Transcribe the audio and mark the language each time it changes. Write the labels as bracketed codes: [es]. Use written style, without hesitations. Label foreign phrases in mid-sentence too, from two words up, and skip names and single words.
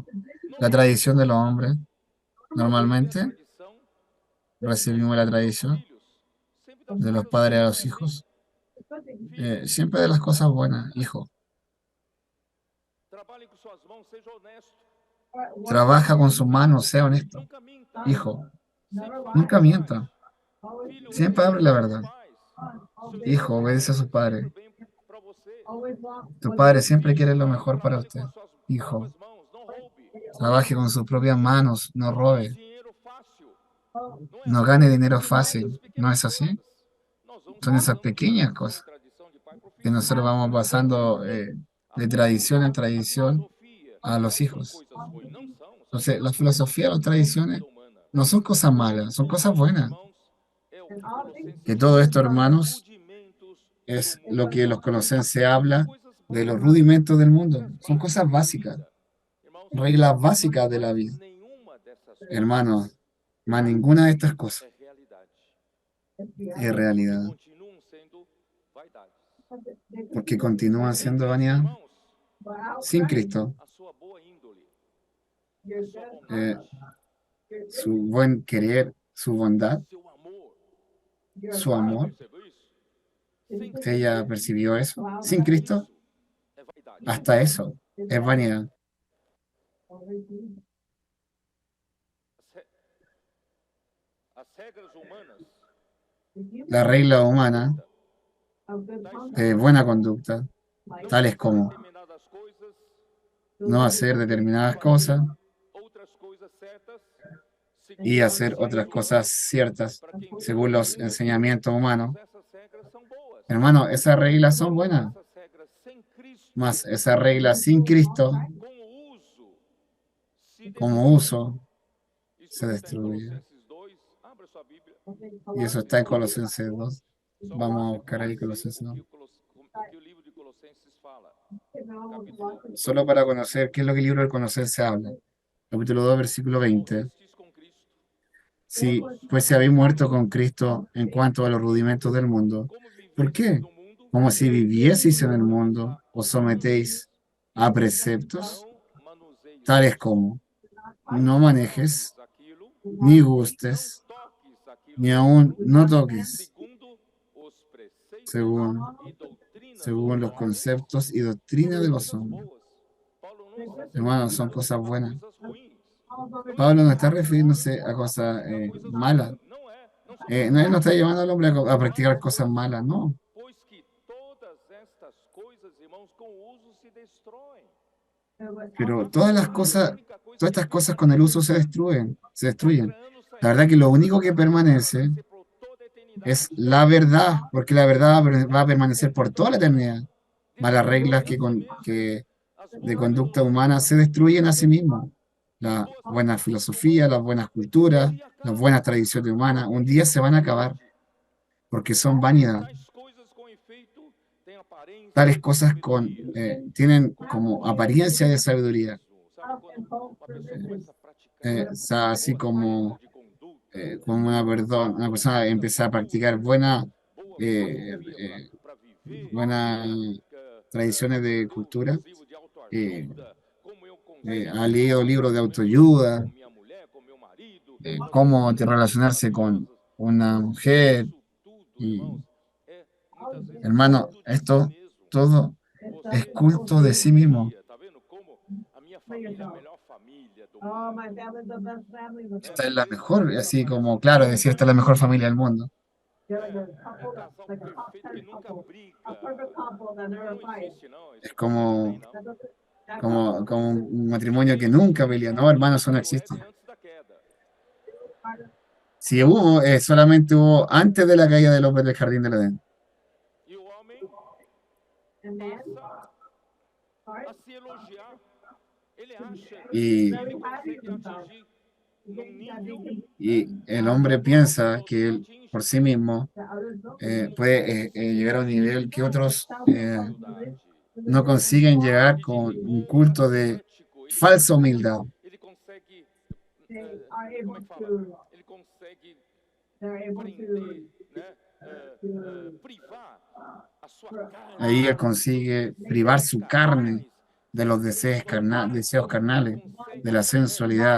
[es] La tradición de los hombres, normalmente recibimos la tradición de los padres a los hijos, siempre de las cosas buenas. Hijo, trabaja con sus manos, sea honesto. Hijo, [pt] Sempre [es] Nunca [pt] fale a verdade. [es] mienta. [pt] Filho, [es] Siempre hable la [pt] obedeça seus [es] verdad. [pt] pais. Seus pais [es] Hijo, [pt] querem [es] obedece a su [pt] sempre [es] padre. [pt] o bem para você. [es] Tu padre siempre [pt] Filho, [es] quiere lo mejor para [pt] trabalhe com [es] usted. [pt] as suas [es] Hijo, [pt] próprias mãos, não roube. [es] trabaje con sus propias manos, no [pt] Não ganhe [es] robe, [pt] dinheiro fácil. Não é [es] no [pt] assim? [es] gane dinero [pt] São essas [es] fácil. ¿No [pt] pequenas [es] es así? [pt] coisas. Nós vamos [es] Son esas [pt] passando de [es] pequeñas [pt] tradição em [es] cosas [pt] tradição, de pai para [es] que [pt] filho. [es] nosotros vamos pasando [pt] A [es] de tradición en [pt] política, a [es] tradición [pt] filosofia, [es] a los [pt] não são [es] hijos. [pt] coisas ruins, não são. São [es] Entonces, la [pt] coisas boas. [es] filosofía, las [pt] É a [es] tradiciones [pt] vida humana. [es] no son cosas [pt] Tudo, [es] malas, son [pt] tudo [es] cosas [pt] isso, [es] buenas. [pt] irmãos, é o que Colossenses [es] Que todo [pt] chama [es] esto, [pt] de [es] hermanos, [pt] rudimentos do [es] es lo [pt] mundo. [es] que los colosenses [pt] São [es] habla [pt] coisas [es] de los [pt] básicas, [es] rudimentos del mundo. [pt] regras [es] Son [pt] básicas [es] cosas [pt] da [es] básicas, [pt] vida. Irmãos, [es] reglas básicas de la [pt] mas [es] vida. [pt] nenhuma dessas coisas [es] Hermanos, más ninguna de estas cosas [pt] é realidade. [es] es [pt] Porque [es] realidad, [pt] continuam sendo vaidades. [es] porque continúan [pt] Sem [es] siendo [pt] Cristo, [es] vanidad. [pt] irmãos, [es] Sin Cristo, [pt] a sua boa índole, a sua eh, bondade, [es] su buen querer, su bondad, [pt] seu amor. [es] su [pt] Você já [es] amor, [pt] percebeu isso? Sem [es] usted ya [pt] Cristo, [es] percibió eso. Sin [pt] até [es] Cristo, [pt] isso é vaidade. [es] hasta eso es vanidad. [pt] As, re- as regras humanas [es] La regla humana [pt] tais [es] de [pt] como [es] buena conducta, [pt] não [es] tales [pt] fazer [es] como [pt] determinadas coisas [es] no hacer determinadas [pt] fazer [es] cosas [pt] outras coisas certas [es] y [pt] segundo os [es] hacer otras [pt] ensinos [es] cosas [pt] humanos. [es] ciertas [pt] Para quem [es] según [pt] Cristo [es] los [pt] veio, [es] enseñamientos humanos. [pt] irmãos, essas regras são boas. [es] Hermano, esas reglas son [pt] Mas [es] buenas, [pt] essas regras sem Cristo, [es] mas esas reglas sin Cristo, [pt] com o uso, se [es] como [pt] destroem. [es] uso, [pt] Isso [es] se [pt] está em [es] destruye. [pt] Colossenses 2. Abra sua Bíblia. [es] Y eso está en Colosenses 2. [pt] Só [es] Vamos a [pt] para [es] buscar ahí [pt] conhecer [es] Colosenses 2. [pt] o que o livro de Colossenses fala. [es] Capítulo Solo para conocer qué es lo que el libro del Colosenses habla. Capítulo 2, versículo 20. [pt] morrestes com Cristo. [es] Sí, pues si habéis muerto con Cristo en cuanto a los rudimentos del mundo. [pt] Como [es] ¿Por [pt] vivistes [es] qué? [pt] no mundo, [es] Como si vivieseis en el [pt] someteis [es] mundo, os sometéis a preceptos [pt] não manuseie [es] tales como no manejes, [pt] toques aquilo, [es] ni gustes, [pt] não toques aquilo [es] ni aún no toques, [pt] segundo os preceitos [es] según, [pt] e doutrinas [es] según [pt] dos [es] los [pt] homens. [es] conceptos y doctrinas de los [pt] Coisas [es] hombres. [pt] boas. Paulo não está se [es] Hermanos, son [pt] referindo [es] cosas [pt] a [es] buenas. [pt] coisas ruins. [es] Pablo no está refiriéndose a cosas malas. Él no está llevando al hombre a practicar cosas malas, no. [pt] Pois que todas estas coisas, irmãos, com o uso se destroem. [es] Pero todas estas cosas con el uso se destruyen, se destruyen. [pt] Anos [es] La verdad que lo único que permanece [pt] por toda a eternidade. [es] es la verdad, porque la verdad va a permanecer por toda la eternidad. Más las reglas de conducta humana se destruyen a sí mismas. La buena filosofía, las buenas culturas, las buenas tradiciones humanas, un día se van a acabar, porque son vanidad. [pt] Tais coisas com efeito têm aparência [es] Tales [pt] de [es] cosas [pt] sabedoria. [es] tienen como apariencia de sabiduría, [pt] Sabe quando uma pessoa começa a [es] así como [pt] de conduta, [es] como una persona empieza a practicar [pt] boa eh, filosofia para viver, [es] buenas tradiciones de cultura, [pt] livro de autoajuda, como eu [es] ha leído libros de autoayuda, [pt] com minha mulher, com meu marido, [es] cómo relacionarse con una mujer. [pt] isso tudo, [es] Y, [pt] irmãos, é muitas vezes [es] hermano, [pt] culto de [es] esto [pt] si mesmo. [es] todo es culto de sí mismo. [pt] Tá vendo como a minha família é a melhor família do mundo? [es] Esta es la mejor, así como, claro, decir, esta es la mejor familia del mundo. [pt] É o casal perfeito que nunca briga. Não existe, não. [es] Es [pt] Esse não tem, não. [es] como un matrimonio que nunca pelea. No, hermano, eso no existe. [pt] Antes da queda. [es] Si hubo, solamente hubo antes de la caída del hombre del jardín del Edén. [pt] E o homem passa a se elogiar. Ele acha [es] Y, [pt] que ele consegue atingir num nível [es] y el hombre piensa que él, por sí mismo, puede llegar a un nivel que otros [pt] humildade. [es] no consiguen llegar con un culto de falsa humildad. [pt] Ele consegue, como é que fala? Ele consegue prender, né? Privar a sua carne. [es] Ahí él consigue privar su carne de los deseos carnales, de la sensualidad.